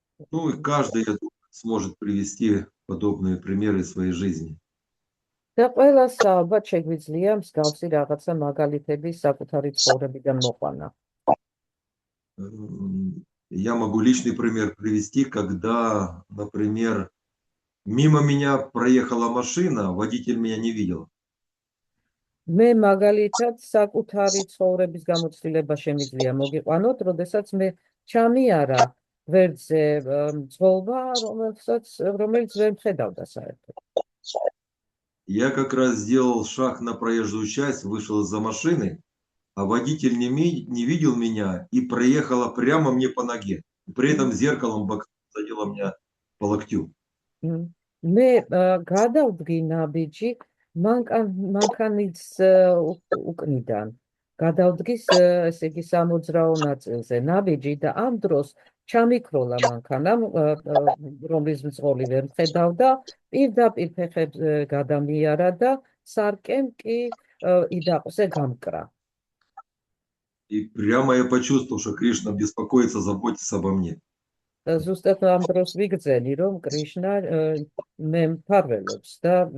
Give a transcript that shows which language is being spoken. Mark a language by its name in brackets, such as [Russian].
[Russian] Ну и каждый, я думаю, сможет привести подобные примеры из своей жизни. [Georgian] და ყველას ალბათ შეგვიძლია მსგავსი რაღაცა მაგალითები საკუთარი ცხოვრებიდან მოყვანა. [Russian] Я могу личный пример привести, когда, например, мимо меня проехала машина, водитель меня не видел. [Georgian] მე მაგალითად საკუთარი ცხოვრების გამოცდილება შემიძლია მოგიყვანოთ, როდესაც მე ჩამიარა გვერდზე მძღოლვა, რომელიც ვერ მხედავდა საერთოდ. [Russian] Я как раз сделал шаг на проезжую часть, вышел из-за машины, а водитель не видел меня и проехала прямо мне по ноге. При этом зеркалом задела меня по локтю. [Georgian] მე გადავდგი ნაბიჯი მანქანის უკნიდან. გადავდგის, ესე იგი, სამოძრაო ნაწილზე ნაბიჯი და ამ დროს ჩამიქროლა მანქანამ, რომლის მძღოლი ვერ მხედავდა, პირდაპირ ფეხებს გადამიარა და სარკემ კი იდაყზე გამკრა. [Russian] И прямо я почувствовал, что Кришна беспокоится, заботится обо мне. [Georgian] ზუსტად ამ დროს ვიგრძენი, რომ კრიშნა მე მფარველობს და